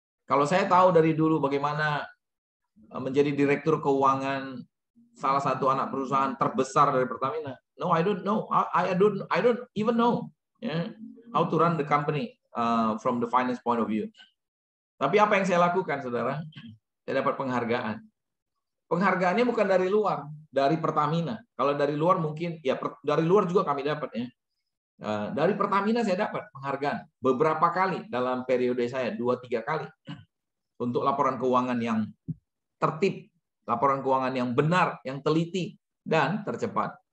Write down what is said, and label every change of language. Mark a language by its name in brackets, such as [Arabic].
[Indonesian] Kalau saya tahu dari dulu bagaimana menjadi direktur keuangan salah satu anak perusahaan terbesar dari Pertamina. [English] No, I don't know. I don't even know how to run the company from the finance point of view. [Indonesian] Tapi apa yang saya lakukan, saudara? Saya dapat penghargaan. Penghargaannya bukan dari luar, dari Pertamina. Kalau dari luar mungkin, ya dari luar juga kami dapat ya. Dari Pertamina saya dapat penghargaan beberapa kali dalam periode saya, 2-3 kali. Untuk laporan keuangan yang tertib, laporan keuangan yang benar, yang teliti, dan tercepat.